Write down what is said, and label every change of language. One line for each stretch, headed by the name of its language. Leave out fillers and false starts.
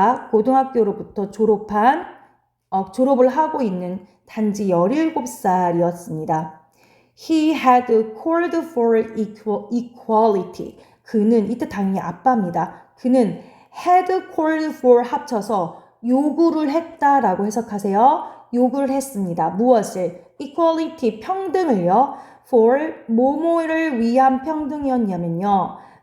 Korean: 고등학교로부터 졸업을 하고 있는 단지 17살이었습니다.
English: He had called for equality.
Korean: 그는 이때 당연히 아빠입니다. 그는
English: had called for
Korean: 합쳐서 요구를 했다라고 해석하세요. 요구를 했습니다. 무엇을? equality 평등을요. for 뭐뭐를 위한 평등이었냐면요.